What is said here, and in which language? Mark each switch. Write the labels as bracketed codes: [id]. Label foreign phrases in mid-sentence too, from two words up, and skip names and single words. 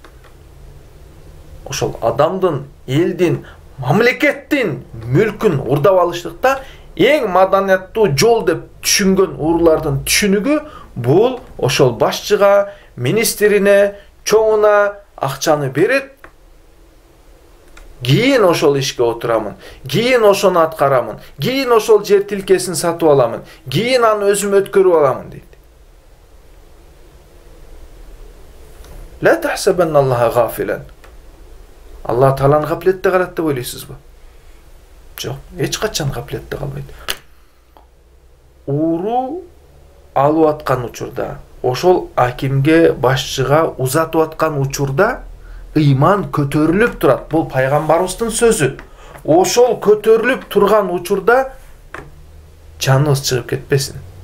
[ky] Ошол адамдын, элдин, мамлекеттин мүлкүн урдап алыштыкта эң маданияттуу жол деп түшүнгөн оорулардын түшүнүгү бул ошол башчыга, министрине, чоңуна акчаны берет. Кийин ошол ишке отурамын, кийин ошону аткарамын, кийин ошол жер тилкесин сатып аламын, кийин аны өзүм өткөрүп аламын дейт. [ar] لا تحسبن الله غافلا. [ky] Аллах Тааланы гафлетте калат деп ойлойсузбу? Жок, эч качан гафлетте калбайт. Ууру алып аткан учурда, ошол акимге, башчыга узатып аткан учурда ыйман көтөрүлүп турат. Бул пайгамбарыбыздын сөзү. Ошол көтөрүлүп турган учурда жаныбыз чыгып кетпесин.